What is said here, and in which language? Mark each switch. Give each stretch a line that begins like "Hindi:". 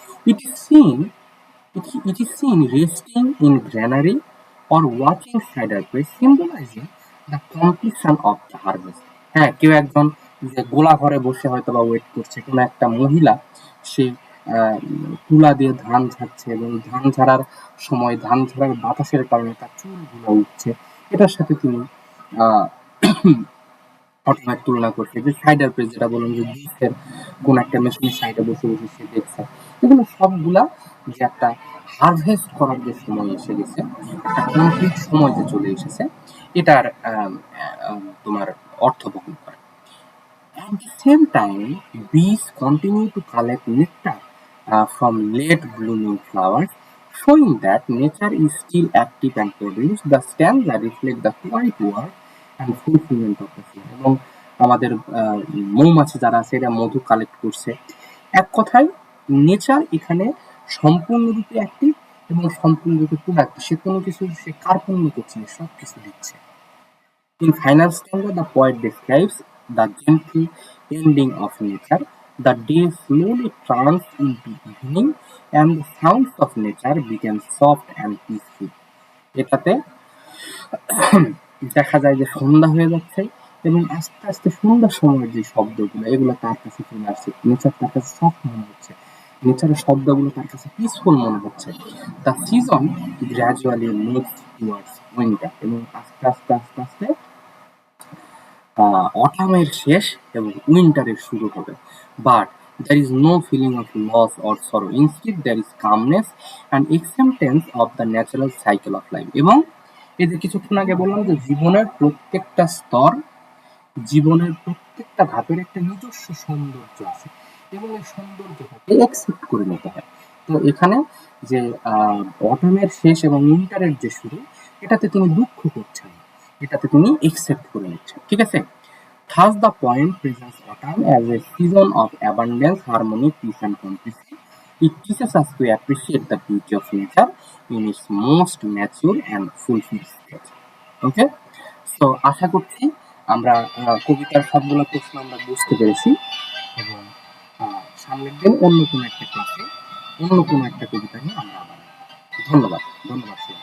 English: It is seen it is seen resting in granary or watching cider press, symbolizing the completion of the harvest.
Bangla: হ্যাঁ, কেউ একজন যে গোলা ঘরে বসে হয়তো বা ওয়েট করছে, কোনো একটা মহিলা সে তুলা দিয়ে ধান ঝাড়ছে, এবং ধান ঝাড়ার সময় ধান ঝাড়ার বাতাসের কারণে তার চুলগুলো উঠছে, এটার সাথে তিনি অটোমেট তুলনা করছে। যে সাইডার প্রেস যেটা বললাম, যে জুসের কোন একটা মেশিনের সাইডে বসে বসে সে দেখছে, এগুলো সবগুলা যে একটা হারভেস্ট করার যে সময় এসে গেছে, একটা কমপ্লিট সময় যে চলে এসেছে, এটার তোমার অর্থ বহন করে।
English: At the same time, bees continue to collect nectar from late blooming flowers, showing that nature is still active and productive. The stanza reflect the quiet work and fulfillment of the season.
Bangla: এবং আমাদের মৌমাছি যারা আছে এরা মধু collect করছে। এক কথায় nature এখানে সম্পূর্ণরূপে অ্যাক্টিভ এবং সম্পূর্ণরূপে প্রোডাক্টিভ, সে কোনো কিছু সে কার্পণ্য করছে না, সব কিছু দিচ্ছে।
English: In final stanza, the poet describes the gentle ending of nature. The day slowly turns into evening, and the sounds of nature become soft and peaceful.
Bangla: এটাতে দেখা যায় যে সন্ধ্যা হয়ে যাচ্ছে, এবং আস্তে আস্তে সন্ধ্যার সময়ের যে শব্দগুলো এগুলো তার কাছে চলে আসছে, নেচার তার কাছে সফট মনে হচ্ছে, নেচারের শব্দগুলো তার কাছে পিসফুল মনে হচ্ছে।
English: the season gradually moves towards winter,
Bangla: এবং আস্তে আস্তে আস্তে আস্তে অটামের শেষ এবং উইন্টারের শুরু হবে।
English: But there is no feeling of loss or sorrow. Instead, there is calmness and acceptance of the natural cycle of life.
Bangla: এবং এই যে কিছুক্ষণ আগে বললাম যে জীবনের প্রত্যেকটা স্তর, জীবনের প্রত্যেকটা ধাপের একটা নিজস্ব সৌন্দর্য আছে, এবং এই সৌন্দর্যটাকে অ্যাকসেপ্ট করে নিতে হয়। তো এখানে যে অটামের শেষ এবং উইন্টারের যে শুরু, এটাতে তিনি দুঃখ করছেন না, এটাতে তিনি একসেপ্ট করে নিচ্ছেন। ঠিক আছে?
English: Thus the poem presents autumn as a season of abundance, harmony, peace and complicity. It teaches us to appreciate the beauty of nature in its most mature and fulfilled state.
Bangla: ওকে, তো আশা করছি আমরা কবিতার সবগুলো প্রশ্ন আমরা বুঝতে পেরেছি, এবং সামনের দিন অন্য কোনো একটা ক্লাসে অন্য কোনো একটা কবিতা নিয়ে আমরা আবার ধন্যবাদ। ধন্যবাদ।